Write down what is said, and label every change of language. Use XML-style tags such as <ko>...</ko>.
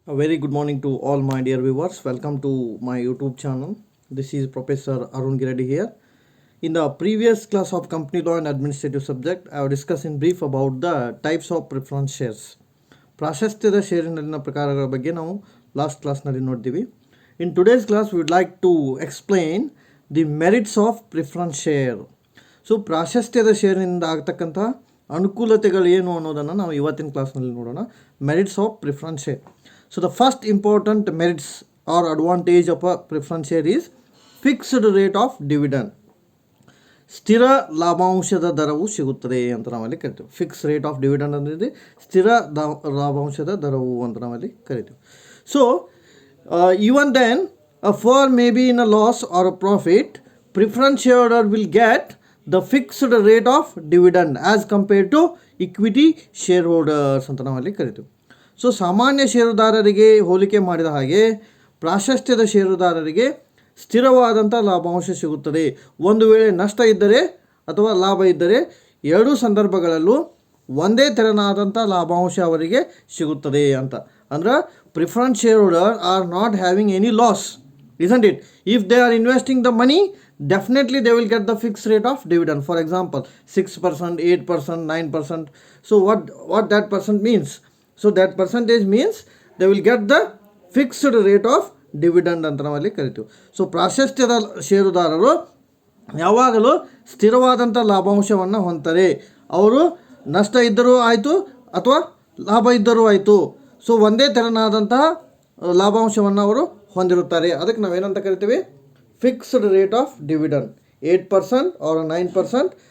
<en>A very good morning to all my dear viewers. Welcome to my YouTube channel. This is Professor Arun Giredi here. In the previous class of company law and administrative subject, I have discussed in brief about the types of preference shares.</en> <kn>ಪ್ರಾಶಸ್ತ್ಯದ ಷೇರಿನಲ್ಲಿನ ಪ್ರಕಾರಗಳ ಬಗ್ಗೆ ನಾವು last ಕ್ಲಾಸ್ನಲ್ಲಿ ನೋಡ್ತೀವಿ.</kn> <en>In today's class we would like to explain the merits of preference share.</en> <kn>So ಪ್ರಾಶಸ್ತ್ಯದ ಷೇರಿನಿಂದ ಆಗ್ತಕ್ಕಂಥ ಅನುಕೂಲತೆಗಳು ಏನು ಅನ್ನೋದನ್ನು ನಾವು ಇವತ್ತಿನ ಕ್ಲಾಸ್ನಲ್ಲಿ ನೋಡೋಣ.</kn> <en>Merits of preference share. So the first important merits or advantage of a preference share is fixed rate of dividend.</en> <kn>ಸ್ಥಿರ ಲಾಭಾಂಶದ ದರವು ಸಿಗುತ್ತದೆ ಅಂತ ನಾವಲ್ಲಿ ಕರಿತೀವಿ.</kn> <en>fix rate of dividend</en> <kn>ಅಂದರೆ ಸ್ಥಿರ ಲಾಭಾಂಶದ ದರವು ಅಂತ ನಾವಲ್ಲಿ ಕರಿತೀವಿ.</kn> <en>so even then a firm may be in a loss or a profit, preference shareholder will get the fixed rate of dividend as compared to equity shareholders</en> <kn>ಅಂತ ನಾವಲ್ಲಿ ಕರಿತೀವಿ. ಸೊ ಸಾಮಾನ್ಯ ಷೇರುದಾರರಿಗೆ ಹೋಲಿಕೆ ಮಾಡಿದ ಹಾಗೆ ಪ್ರಾಶಸ್ತ್ಯದ ಷೇರುದಾರರಿಗೆ ಸ್ಥಿರವಾದಂಥ ಲಾಭಾಂಶ ಸಿಗುತ್ತದೆ. ಒಂದು ವೇಳೆ ನಷ್ಟ ಇದ್ದರೆ ಅಥವಾ ಲಾಭ ಇದ್ದರೆ ಎರಡೂ ಸಂದರ್ಭಗಳಲ್ಲೂ ಒಂದೇ ತೆರನಾದಂಥ ಲಾಭಾಂಶ ಅವರಿಗೆ ಸಿಗುತ್ತದೆ ಅಂತ.</kn> <en>ಅಂದ್ರೆ preference share holder are not having any loss, isn't it? If they are investing the money, definitely they will get the fixed rate of dividend. For example, 6%, 8%, 9%. So what that percent means? So that percentage means they will get the fixed rate of dividend</en> <kn>ಅಂತ ನಾವಲ್ಲಿ ಕರಿತೀವಿ. So ಪ್ರಾಶಸ್ತ್ಯದ ಷೇರುದಾರರು ಯಾವಾಗಲೂ ಸ್ಥಿರವಾದಂಥ ಲಾಭಾಂಶವನ್ನು ಹೊಂದ್ತಾರೆ. ಅವರು ನಷ್ಟ ಇದ್ದರೂ ಆಯಿತು ಅಥವಾ ಲಾಭ ಇದ್ದರೂ ಆಯಿತು. ಸೊ ಒಂದೇ ತೆರನಾದಂತಹ ಲಾಭಾಂಶವನ್ನು ಅವರು ಹೊಂದಿರುತ್ತಾರೆ. ಅದಕ್ಕೆ ನಾವೇನಂತ ಕರಿತೀವಿ?</kn> <en>Fixed rate of dividend 8% or 9%.</en>